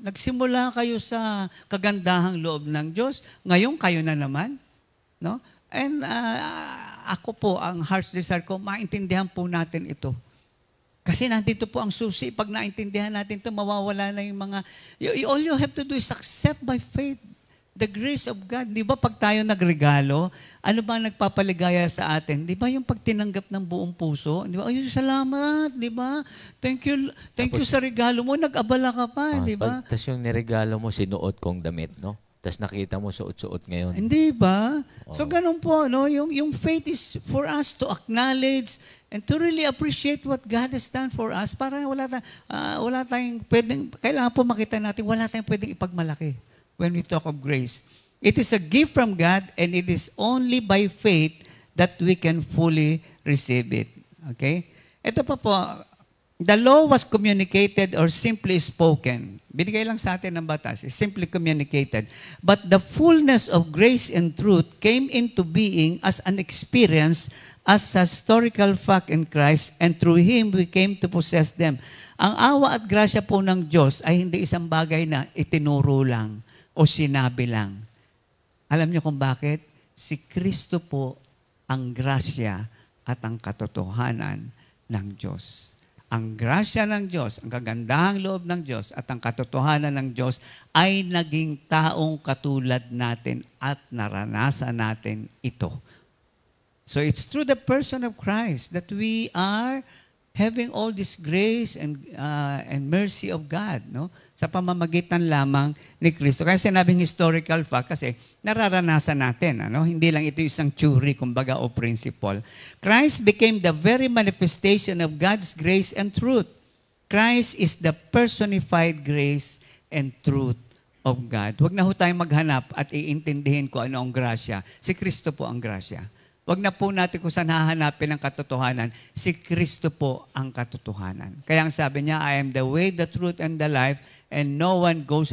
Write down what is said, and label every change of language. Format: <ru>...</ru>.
<tl>Nagsimula kayo sa kagandahang loob ng Diyos, ngayon kayo na naman. No? And ako po, ang heart's desire ko, maintindihan po natin ito. Kasi nandito po ang susi. Pag naintindihan natin ito, mawawala na yung mga...</tl> <en>All you have to do is accept by faith the grace of God.</en> <tl>Di ba pag tayo nagregalo, ano ba nagpapaligaya sa atin? Di ba yung pagtinanggap ng buong puso? Di ba? Ay, salamat. Di ba? Thank you sa regalo mo. Nag-abala ka pa. Di ba? Tapos yung niregalo mo, sinuot kong damit, no? Tapos nakita mo suot-suot ngayon. Hindi ba? So ganun po, no?</tl> <en>Yung faith is for us to acknowledge and to really appreciate what God has done for us.</en> <tl>Para wala tayong pwedeng, kailangan po makita natin, wala tayong pwedeng ipagmalaki</tl> <en>when we talk of grace. It is a gift from God and it is only by faith that we can fully receive it. Okay?</en> <tl>Ito pa po,</tl> <en>the law was communicated or simply spoken.</en> <tl>Binigay lang sa atin ng batas,</tl> <en>is simply communicated. But the fullness of grace and truth came into being as an experience, as a historical fact in Christ, and through Him we came to possess them.</en> <tl>Ang awa at grasya po ng Diyos ay hindi isang bagay na itinuro lang o sinabi lang. Alam niyo kung bakit? Si Kristo po ang grasya at ang katotohanan ng Diyos. Ang grasya ng Diyos, ang kagandahang loob ng Diyos at ang katotohanan ng Diyos ay naging taong katulad natin at naranasan natin ito.</tl> <en>So it's through the person of Christ that we are having all this grace and mercy of God, no?</en> <tl>Sa pamamagitan lamang ni Kristo. Kaya sinabing historical fact kasi nararanasan natin, ano? Hindi lang ito isang theory, kumbaga, o principle.</tl> <en>Christ became the very manifestation of God's grace and truth. Christ is the personified grace and truth of God.</en> <tl>Huwag na ho tayong maghanap at iintindihin ko ano ang grasya. Si Kristo po ang grasya. Huwag na po natin kung saan hahanapin ang katotohanan. Si Kristo po ang katotohanan. Kaya ang sabi niya,</tl> <en>I am the way, the truth, and the life, and no one goes.</en>